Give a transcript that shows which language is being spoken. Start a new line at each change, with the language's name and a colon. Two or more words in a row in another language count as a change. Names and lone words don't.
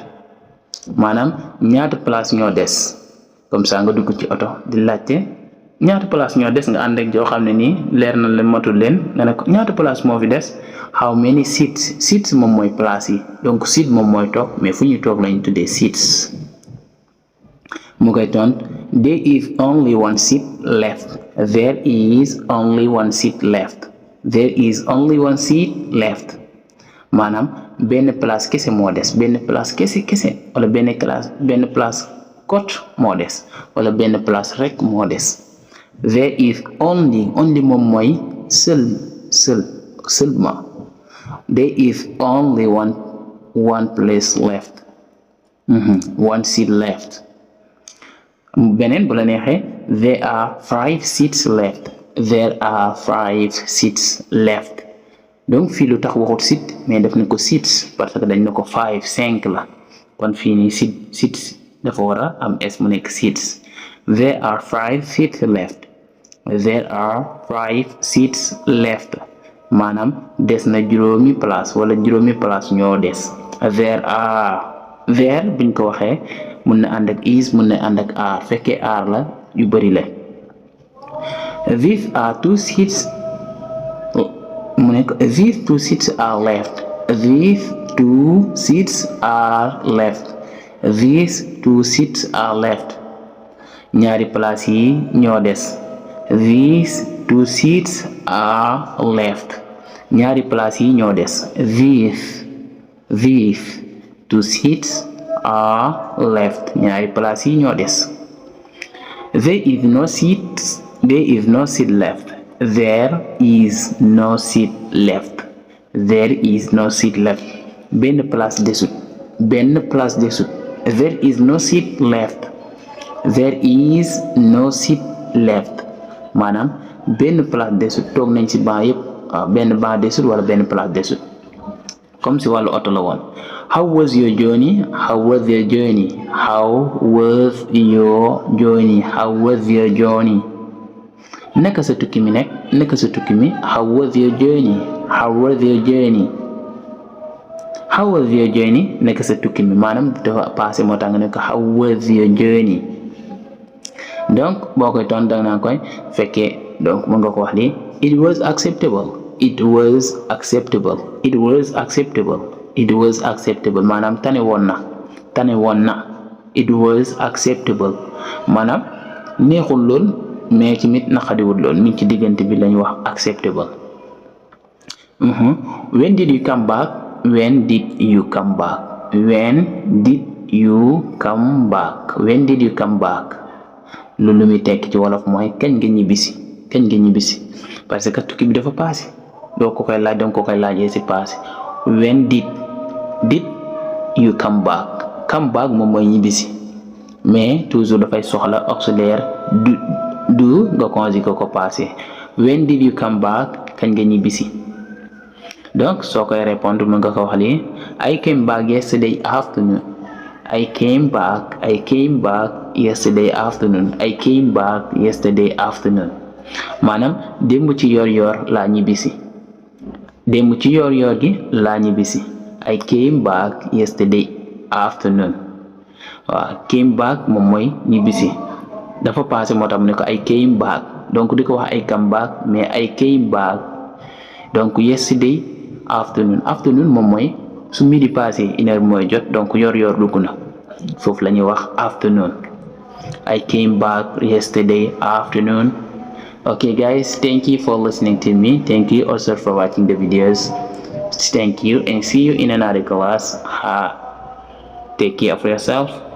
Wolof: maanaam ñaata place ñoo des
French: comme ça
Wolof: nga dugg ci oto di laajte ñaata place ñoo des nga ànd ak joo xam ne nii leer na leen matul leen nga ne ko ñaata place moo fi des
English: how many seats
Wolof: moom mooy place yi donc seat moom mooy toog mais fu ñu toog lañu tuddee seats. mu koy tontu
English: there is only one seat left. There is only one seat left. There is only one seat left.
Wolof: maanaam benn place kese moo des benn place kese wala benn place cote moo des wala benn place rek moo des.
English: there is only
Wolof: moom mooy
English: seulement. there is only one place left. one seat left.
Wolof: beneen bu la neexee
English: there are 5 seats left. there are 5 seats left.
Wolof: donc fii lu tax waxut seat mais def na ko seats
French: parce que
Wolof: dañ na ko 5 la kon fii nii seats dafa war a am s mu nekk seats.
English: there are 5 seats left. there are 5 seats left
Wolof: maanaam des na juróomi place wala juróomi place ñoo des. there buñ ko waxee mun na ànd ak is mun na ànd ak are fekkee are la yu bari la.
English: these are 2 seats
Wolof: mu nekk
English: these 2 seats are left. these 2 seats are left. these 2 seats are left.
Wolof: ñaari place yi ñoo des.
English: these 2 seats are left.
Wolof: ñaari place yi ñoo des.
English: these 2 seats are left.
Wolof: ñaari place yi ñoo des.
English: there is no seat left. there is no seat left. there is no seat left.
Wolof: benn place desut.
English: there is no seat left. there is no seat left.
Wolof: maanaam benn place desut toog nañ ci banc yëpp benn banc desut wala benn place desut
French: comme si
Wolof: wàllu oto la woon.
English: how was your journey? how was your journey?
Wolof: naka sa tukki mi
English: how was your journey?
Wolof: naka sa tukki mi maanaam dafa passé moo tax nga ne ko
English: how was your journey.
Wolof: donc boo koy tontu danga naa koy fekkee donc mën nga ko wax ni
English: it was acceptable
Wolof: maanaam tane woon na
English: it was acceptable
Wolof: maanaam neexul lool mais tamit naqadiwul lool mi ngi ci diggante bi lañu wax acceptable.
English: when did you come back?
Wolof: loolu muy tekki ci wolof mooy kañ nga ñibbisi
French: parce que
Wolof: tukki bi dafa passé doo ko koy laaj danga ko koy laajee ci passé.
English: when did you come back
Wolof: moom mooy ñibbisi mais toujours dafay soxla auxiliaire du nga conjuguer ko passé.
English: when did you come back
Wolof: kañ nga ñibbisi. donc soo koy répondre mën nga ko wax lii
English: I came back yesterday afternoon.
Wolof: maanaam démb ci yor laa ñibbisi démb ci yor gi laa ñibbisi.
English: I came back yesterday afternoon.
Wolof: waaw
English: came back
Wolof: moom mooy ñibbisi dafa passé moo tax mu ne ko
English: I came back
Wolof: donc di ko wax
English: I come back
Wolof: mais
English: I came back
Wolof: donc
English: yesterday afternoon
Wolof: moom mooy su
French: midi passé une heure
Wolof: mooy jot donc yor dugg na foofu la ñuy wax afternoon.
English: I came back yesterday afternoon. Okay guys, thank you for listening to me. Thank you also for watching the videos. Thank you and see you in another class. Take care of yourself.